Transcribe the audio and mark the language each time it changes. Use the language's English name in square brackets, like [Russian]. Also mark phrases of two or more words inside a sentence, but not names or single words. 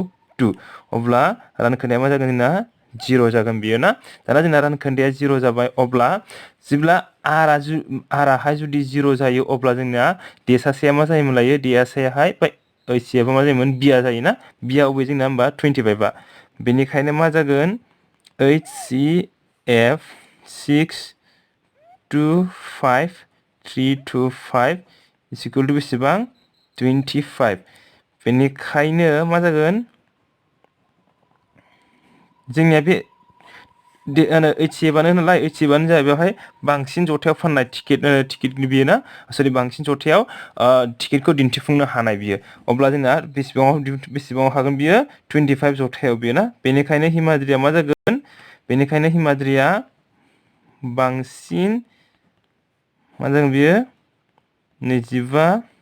[Bodo] 2 अब्ला रानखोन्दाया मा जागोन जोंना 0 जागोन बियो ना दाना जोंना रानखोन्दाया 0 जाबाय अब्ला जेब्ला आराहाय जुदि 0 जायो अब्ला जोंना देसासेया मा जायोमोन लायो देसासेयाहाय ओइचसिएफआ मा जायोमोन बिया जायोना बिया अबे जोंना होमबा 25 आ बेनिखायनो मा जागोन HCF 625 325 [English] is equal to [Bodo] बेसेबां 25 बेनिखायनो मा जागोन जोंनिया बे HCFआनो नालाय HCFआनो जाबाय बेवहाय बांसिन जथायाव फाननाय टिकेट बियो ना सरि बांसिन जथायाव टिकेटखौ दिन्थिफुंनो हानाय बियो अब्ला जोंना बेसेबाङाव हागोन बियो 25 जथायाव बियो ना बेनिखायनो हिमाद्रिया मा जागोन बेनिखायनो हिमाद्रिया बांसिन मा जागोन बियो 25